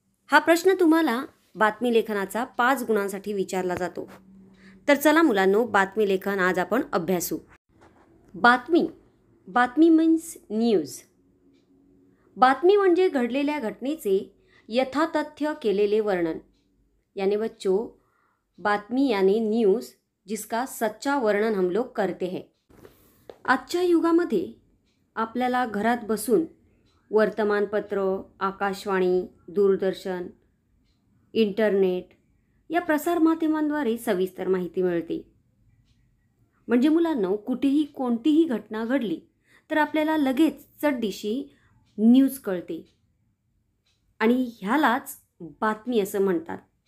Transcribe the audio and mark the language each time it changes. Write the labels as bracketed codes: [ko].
[mr] हा प्रश्न तुम्हाला बातमी लेखनाचा 5 गुणांसाठी विचारला जातो. तर चला मुलांनो, बातमी लेखन आज आपण अभ्यासू. बातमी [en] Means news. [mr] बातमी म्हणजे घडलेल्या घटनेचे यथातथ्य केलेले वर्णन. [hi] यानी बच्चों, बातमी यानी न्यूज जिसका सच्चा वर्णन हम लोग करते हैं. [mr] आजच्या युगामध्ये आपल्याला घरात बसून वर्तमानपत्र, आकाशवाणी, दूरदर्शन, इंटरनेट या प्रसारमाध्यमांद्वारे सविस्तर माहिती मिळते. म्हणजे मुलांनो, कुठेही कोणतीही घटना घडली तर आपल्याला लगेच चटदिशी न्यूज कळते आणि ह्यालाच बातमी असं म्हणतात.